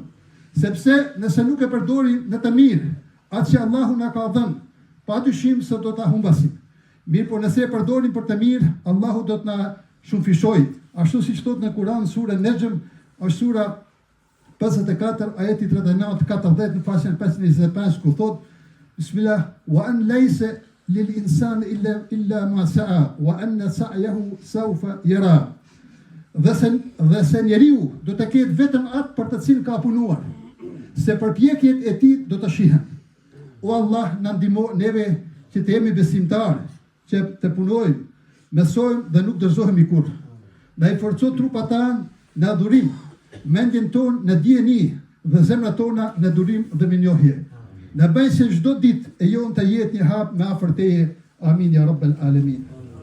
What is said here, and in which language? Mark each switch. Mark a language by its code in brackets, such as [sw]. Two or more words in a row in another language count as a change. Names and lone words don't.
[sq] Sepse nëse nuk e përdorim në të mirë atë që Allahu na ka dhënë, padyshim se do ta humbasim. Mirë, po nëse e përdorim për të mirë, Allahu do të na shumëfishojë. Ashtu siç thot në Kur'an sura Nejm, është sura 54 ajeti 39-40 në faqen 525 ku thot: [ar] بسم الله، وأن ليس للإنسان إلا ما سعى وأن سعيه سوف يرى. [sq] Dhe se njeriu do të ketë vetëm atë për të cilën ka punuar, se përpjekjet e tij do të shihen. O Allah, na ndihmo neve që të jemi besimtarë, që të punojmë, mësojmë dhe nuk dorëzohemi kurrë. Na i forco trupat tanë në adhurim, mendjen tonë në dijeni dhe zemrat tona në durim dhe minjohje. Në bëjë se çdo ditë e jonë të jetë një hap me afër teje. [ar] آمين يا رب العالمين.